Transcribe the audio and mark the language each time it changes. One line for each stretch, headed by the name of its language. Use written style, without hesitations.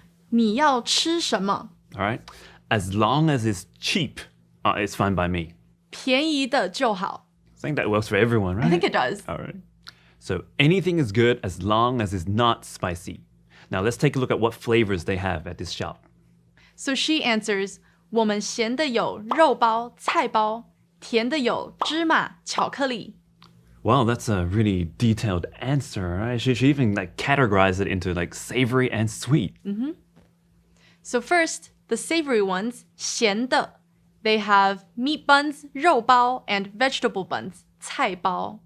Chinese: 你要吃什么?
English: All right. As long as it's cheap, it's fine by me.
Chinese: 便宜的就好.
English: I think that works for everyone, right? I think it does. All right. So anything is good as long as it's not spicy. Now let's take a look at what flavors they have at this shop. So she answers,
Chinese: 我们咸的有肉包、菜包，甜的有芝麻、巧克力.
English: Wow, that's a really detailed answer, right? She even like categorized it into like savory and sweet. So first, the savory ones, 咸的, they have meat buns, 肉包, and vegetable buns, 菜包.